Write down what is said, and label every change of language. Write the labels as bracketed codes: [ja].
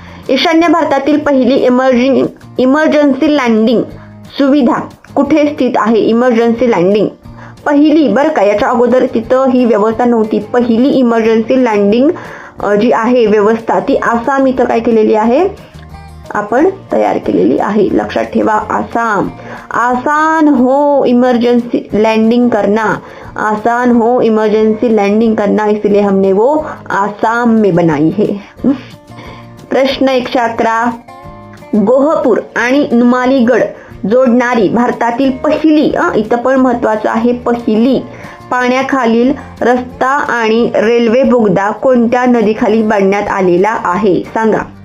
[mr] ईशान्य भारतातील पहिली इमर्जन्सी लँडिंग सुविधा कुठे स्थित आहे? इमर्जन्सी लँडिंग पहिली बरं का, याच्या अगोदर तिथं ही व्यवस्था नव्हती. पहिली इमर्जन्सी लँडिंग जी आहे व्यवस्था ती आसाम इथं काय केलेली आहे? आपण तयार केलेली आहे. लक्षात ठेवा, आसाम. [hi] आसान हो इमरजेंसी लैंडिंग करना, आसान हो इमरजेंसी लैंडिंग करना, इसलिए हमने वो आसाम में बनाई है. [mr] प्रश्न 111, गोहपूर आणि नुमालीगड जोडणारी भारतातील पहिली, इथं पण महत्वाचं आहे, पहिली पाण्याखालील रस्ता आणि रेल्वे बोगदा कोणत्या नदीखाली बांधण्यात आलेला आहे? सांगा.